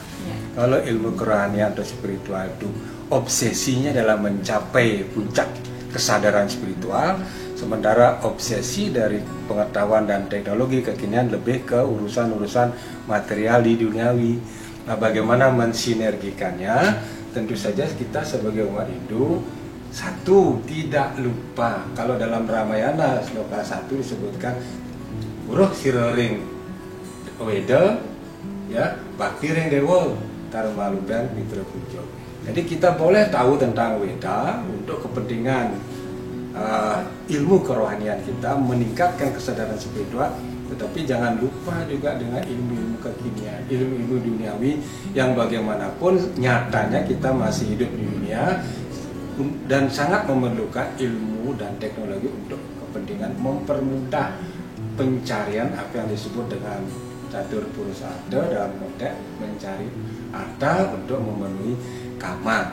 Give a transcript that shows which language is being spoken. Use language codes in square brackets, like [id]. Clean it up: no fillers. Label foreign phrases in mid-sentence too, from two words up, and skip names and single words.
[id] Kalau ilmu kerohanian atau spiritual itu obsesinya adalah mencapai puncak kesadaran spiritual, sementara obsesi dari pengetahuan dan teknologi kekinian lebih ke urusan-urusan material di duniawi. Nah, bagaimana mensinergikannya? Tentu saja kita sebagai umat Hindu, satu, tidak lupa kalau dalam Ramayana sloka 1 disebutkan [kaw] Buruh sirering Weda ya bakti ring dewa tarmaludan mitra pujo. [id] Jadi kita boleh tahu tentang Weda untuk kepentingan ilmu kerohanian kita, meningkatkan kesadaran spiritual, tetapi jangan lupa juga dengan ilmu-ilmu kekinian, ilmu-ilmu duniawi yang bagaimanapun nyatanya kita masih hidup di dunia dan sangat memerlukan ilmu dan teknologi untuk kepentingan mempermudah pencarian apa yang disebut dengan catur purusartha dalam konteks mencari harta untuk memenuhi kama.